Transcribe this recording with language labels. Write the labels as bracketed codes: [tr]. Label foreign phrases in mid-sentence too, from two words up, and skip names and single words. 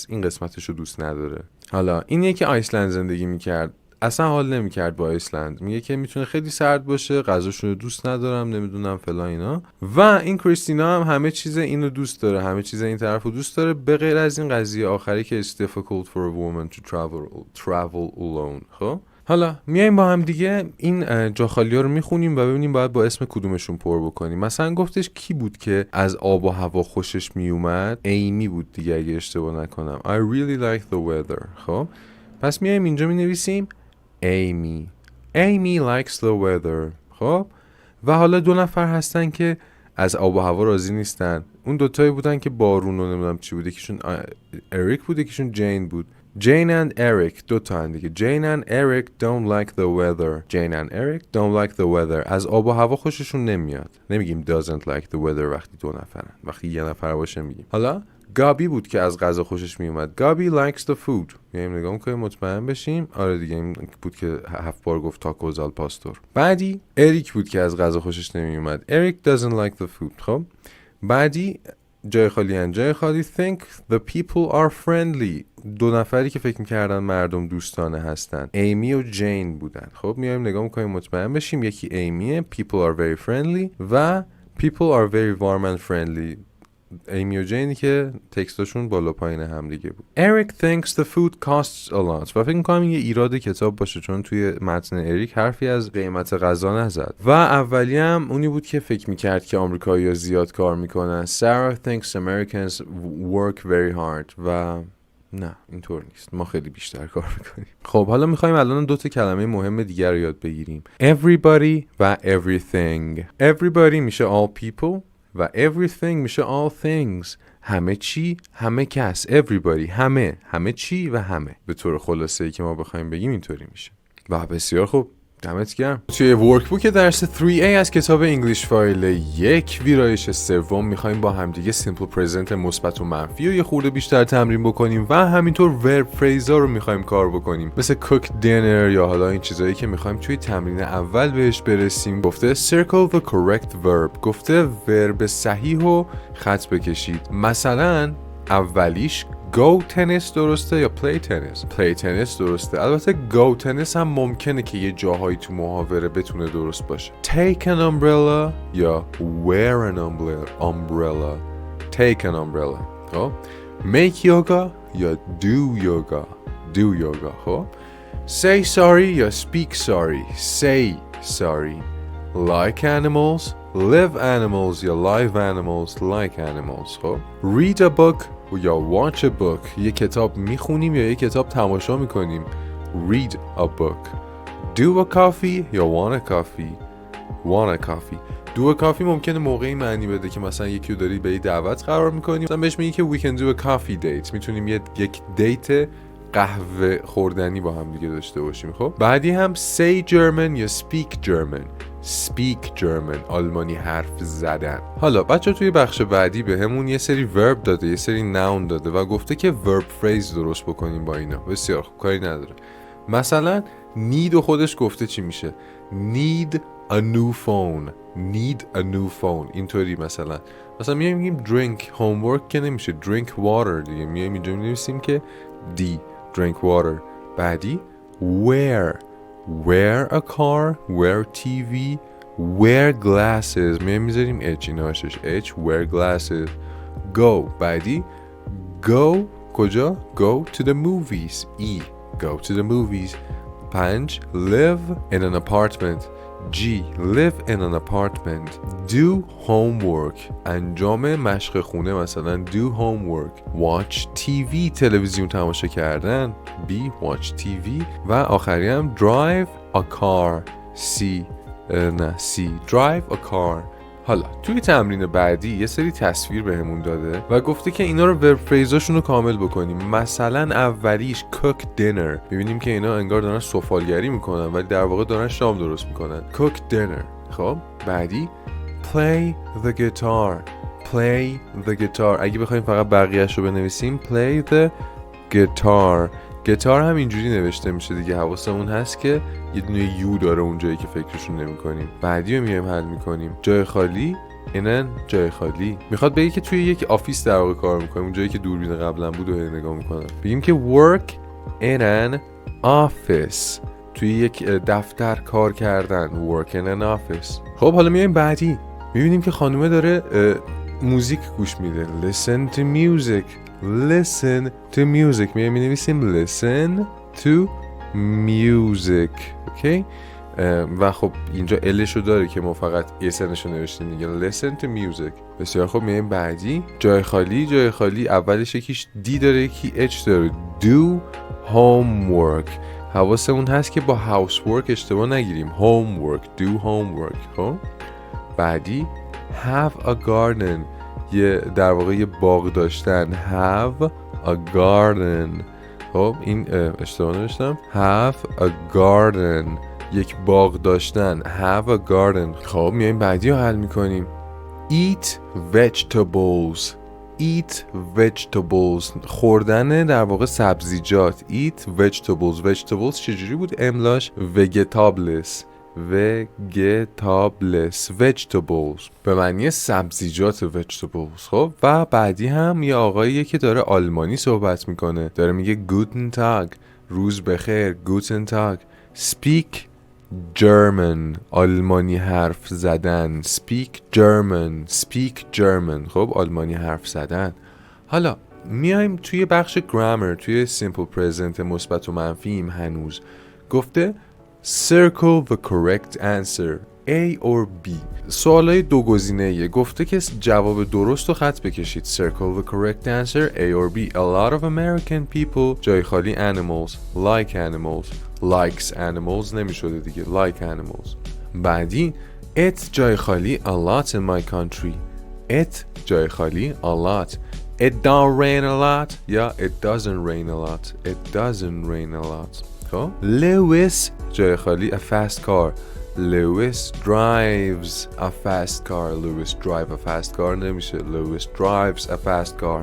[fa] این قسمتشو دوست نداره. حالا اینیه که آیسلند زندگی میکرد. اصلا حال نمیکرد با آیسلند. میگه که میتونه خیلی سرد باشه، غذاشون رو دوست ندارم، نمیدونم فلان اینا. و این کریستینا هم همه چیز اینو دوست داره، همه چیز این طرفو دوست داره به غیر از این قضیه آخری که [en] it's difficult for a woman to travel alone. [fa] خب حالا میایم با هم دیگه این جاخالی‌ها رو میخونیم و ببینیم باید با اسم کدومشون پر بکنیم. مثلا گفتش کی بود که از آب و هوا خوشش میومد؟ ایمی بود دیگه اگه اشتباه نکنم. [en] I really like the weather. [fa] خب پس میایم اینجا مینویسیم [en] Amy likes the weather. [fa] خب و حالا دو نفر هستن که از آب و هوا راضی نیستن. اون دوتایی بودن که بارون رو نمیدونم چی بود، یکیشون اریک بود یکیشون جین بود. [en] Jane and Eric [fa] دوتا هم دیگه. [en] Jane and Eric don't like the weather. Jane and Eric don't like the weather. [fa] از آب و هوا خوششون نمیاد. نمیگیم [en] doesn't like the weather [fa] وقتی دو نفرن. وقتی یه نفر باشه میگیم. حالا گابی بود که از غذا خوشش میومد. [en] گابی likes the food. [fa] میایم نگاه میکنیم مطمئن بشیم. آره دیگه این بود که 7 بار گفت تاکوز آل پاستور. بعدی اریک بود که از غذا خوشش نمیومد. [en] Eric doesn't like the food. [fa] خب بعدی جای خالی [en] think the people are friendly. [fa] دو نفری که فکر میکردن مردم دوستانه هستن ایمی و جین بودن. خب میایم نگاه میکنیم مطمئن بشیم یکی ایمیه [en] people are very friendly [fa] و [en] people are very warm and friendly. [fa] ایمی و جینی که تکستاشون بالا پایین هم دیگه بود. [en] Eric thinks the food costs a lot. [fa] و فکر میکنم این یه ایراد کتاب باشه چون توی متن اریک حرفی از قیمت غذا نزد. و اولی هم اونی بود که فکر میکرد که آمریکایی‌ها زیاد کار میکنن. [en] Sarah thinks Americans work very hard. [fa] و نه اینطور نیست، ما خیلی بیشتر کار میکنیم. خب حالا میخوایم الان 2 کلمه مهم دیگر رو یاد بگیریم. [en] Everybody و everything. Everybody میشه all people و everything میشه all things. [fa] همه چی، همه کس. Everybody، همه چی و همه. به طور خلاصه‌ای که ما بخوایم بگیم اینطوری میشه. و بسیار خوب، دمت گرم. توی ورکبوک درس 3A از کتاب انگلیش فایل 1 ویرایش سوم میخوایم با همدیگه [en] simple present [fa] مثبت و منفی و یه خورده بیشتر تمرین بکنیم و همینطور [en] verb phrases [fa] رو میخوایم کار بکنیم، مثل [en] cook dinner [fa] یا حالا این چیزایی که میخوایم توی تمرین اول بهش برسیم. [en] گفته circle the correct verb. [fa] گفته ورب صحیح رو خط بکشید. مثلا اولیش [en] go tennis [fa] درسته یا [en] play tennis؟ play tennis [fa] درسته. البته [en] go tennis [fa] هم ممکنه که یه جاهایی تو محاوره بتونه درست باشه. [en] take an umbrella یا wear an umbrella. take an umbrella. خب make yoga یا do yoga. خب say sorry یا speak sorry. say sorry. like animals, live animals یا live animals, like animals. خب read a book یا watch a book. [fa] یه کتاب میخونیم یا یه کتاب تماشا میکنیم. [en] read a book. do a coffee یا want a coffee. do a coffee [fa] ممکنه موقعی معنی بده که مثلا یکی رو داری به یه دعوت قرار میکنیم، مثلا بهش میگی که [en] we can do a coffee date. [fa] میتونیم یک دیت قهوه خوردنی با هم دیگه داشته باشیم. خب بعدی هم [en] say German یا speak German. [fa] آلمانی حرف زدن. حالا بچه توی بخش بعدی به همون یه سری verb داده، یه سری noun داده و گفته که [en] verb phrase [fa] درست بکنیم با اینا. بسیار خوب، کاری نداره. مثلا need و خودش گفته چی میشه. [en] need a new phone. [fa] اینطوری مثلا میگیم [en] drink homework [fa] که نمیشه [en] drink water [fa] دیگه. میایم اینجا می‌نویسیم که [en] D drink water. بعدی wear a car, wear TV, wear glasses. [fa] میذاریم H اینا هاشش [en] H wear glasses. [fa] go. بعدی [en] go کجا؟ go to the movies. E go to the movies. 5 live in an apartment. G live in an apartment. do homework. [fa] انجام مشق خونه مثلا [en] do homework. watch TV [fa] تلویزیون تماشا کردن. [en] B watch TV. [fa] و آخری هم [en] drive a car. C drive a car. [fa] حالا توی تمرین بعدی یه سری تصویر بهمون داده و گفته که اینا رو ورب فریزاشون رو کامل بکنیم. مثلا اولیش [en] cook dinner. [fa] میبینیم که اینا انگار دارن سفالگری میکنن ولی در واقع دارن شام درست میکنن. [en] cook dinner. [fa] خب بعدی [en] play the guitar. [fa] اگه بخوایم فقط بقیه‌اش رو بنویسیم [en] play the guitar. [fa] گیتار هم اینجوری نوشته میشه دیگه، حواسمون هست که یه دونه یو داره اونجایی که فکرشون نمی کنیم. بعدی رو میایم حل میکنیم. جای خالی اینن جای خالی. میخواد بگه که توی یک آفیس در واقع کار میکنیم، اونجایی که دوربین قبلا بود و نگاه میکنم. بگیم که [en] work in an office. [fa] توی یک دفتر کار کردن. [en] work in an office. [fa] خب حالا میایم بعدی. میبینیم که خانومه داره موزیک گوش میده. [en] listen to music. [fa] می نویسیم [en] listen to music. [fa] اوکی. و خب اینجا الشو داره که ما فقط اسنشو نوشتیم دیگه. [en] listen to music. [fa] بسیار خب میایم بعدی. جای خالی اولش یکیش دی داره یکی اچ داره. [en] do homework. [fa] حواسمون هست که با housework اشتباه نگیریم. [en] do homework. [fa] خب بعدی [en] have a garden [fa] یه در واقع یه باغ داشتن. [en] have a garden. [fa] خب این اشتباه نوشتم. [en] have a garden [fa] یک باغ داشتن. [en] have a garden. [fa] خب میایم بعدی رو حل میکنیم. [en] eat vegetables. eat vegetables [fa] خوردن در واقع سبزیجات. [en] eat vegetables. vegetables [fa] چجوری بود املاش؟ [en] vegetables. [fa] vegetables به معنی سبزیجات vegetables. خب و بعدی هم یه آقاییه که داره آلمانی صحبت میکنه، داره میگه [de] guten Tag [fa] روز بخیر. [de] guten Tag. [en] speak German [fa] آلمانی حرف زدن. [en] speak German. [fa] خب آلمانی حرف زدن. حالا میایم توی بخش grammar، توی [en] simple present [fa] مثبت و منفیم. هنوز گفته [en] circle the correct answer A or B. [fa] سوالای دو گزینه‌ایه. گفته که جواب درست رو خط بکشید. [en] circle the correct answer A or B. A lot of American people [fa] جای خالی [en] animals like animals likes animals [fa] نمیشده دیگه [en] like animals. بعدی it [fa] جای خالی [en] a lot in my country. it [fa] جای خالی [en] a lot. it don't rain a lot یا it doesn't rain a lot. it doesn't rain a lot. خب Lewis [fa] جای خالی [en] a fast car. Lewis drives a fast car. Lewis drive a fast car نمیشه. Lewis drives a fast car.